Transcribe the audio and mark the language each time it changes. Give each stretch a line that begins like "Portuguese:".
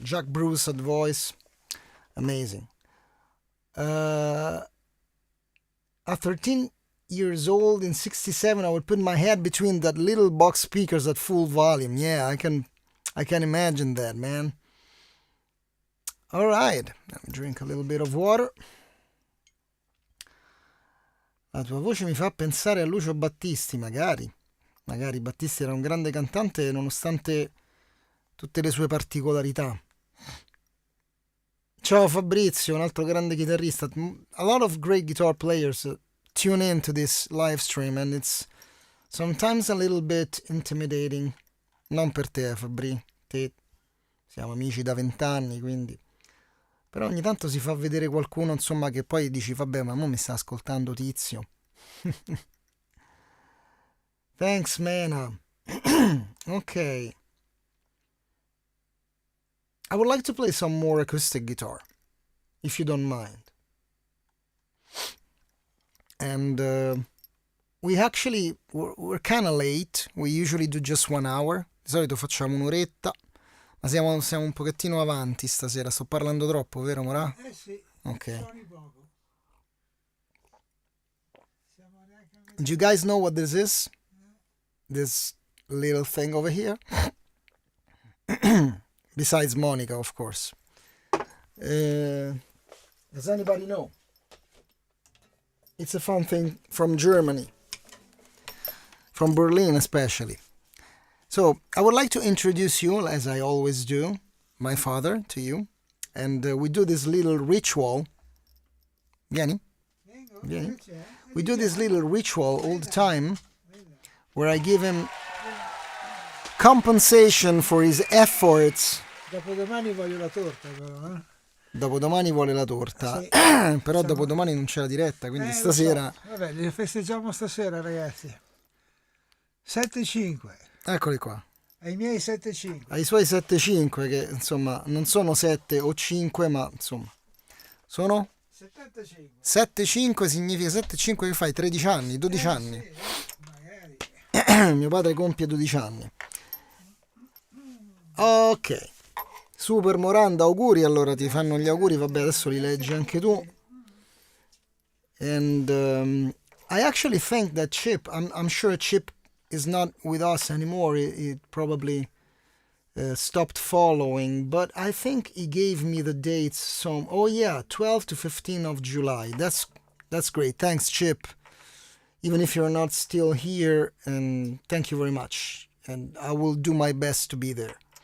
English: Jack Bruce at voice. Amazing. At 13 years old in 67, I would put my head between that little box speakers at full volume. Yeah, I can imagine that, man. All right, let me drink a little bit of water.
Italian: La tua voce mi fa pensare a Lucio Battisti, magari Battisti era un grande cantante nonostante tutte le sue particolarità. Ciao Fabrizio, un altro grande chitarrista.
English: A lot of great guitar players tune in to this live stream and it's sometimes a little bit intimidating.
Italian: Non per te, Fabri, te siamo amici da 20 anni, quindi. Però ogni tanto si fa vedere qualcuno, insomma, che poi dici, vabbè, ma mo mi sta ascoltando Tizio.
English: Thanks, Mena. Ok. I would like to play some more acoustic guitar, if you don't mind. And we're kind of late. We usually do just 1 hour.
Italian: Di solito facciamo un'oretta, ma siamo un pochettino avanti stasera. Sto parlando troppo, vero Morà? Sì. Ok.
English: Do you guys know what this is? This little thing over here? Besides Monica, of course. Does anybody know? It's a fun thing from Germany, from Berlin especially. So I would like to introduce you, as I always do, my father to you, and we do this little ritual.
Italian: Vieni? Vieni.
English: We do this little ritual all the time, where I give him compensation for his efforts.
Italian: Dopodomani voglio la torta, però, Dopodomani vuole la torta, sì, però dopodomani non c'è la diretta, quindi stasera...
English: So.
Italian: Vabbè, li festeggiamo stasera, ragazzi. 7-5. Eccoli qua. Ai miei 7-5. Ai suoi 7-5, che insomma non sono 7 o 5, ma insomma sono... 75. 7-5 significa 7-5 che fai? 13 anni, 12 anni. Sì, magari. Mio padre compie 12 anni. Ok. Super Moranda, auguri, allora ti fanno gli auguri, vabbè adesso li leggi anche tu.
English: And I actually think that Chip, I'm sure Chip is not with us anymore, he probably stopped following, but I think he gave me the dates, some, oh yeah, 12 to 15 of July, that's great, thanks Chip, even if you're not still here, and thank you very much, and I will do my best to be there.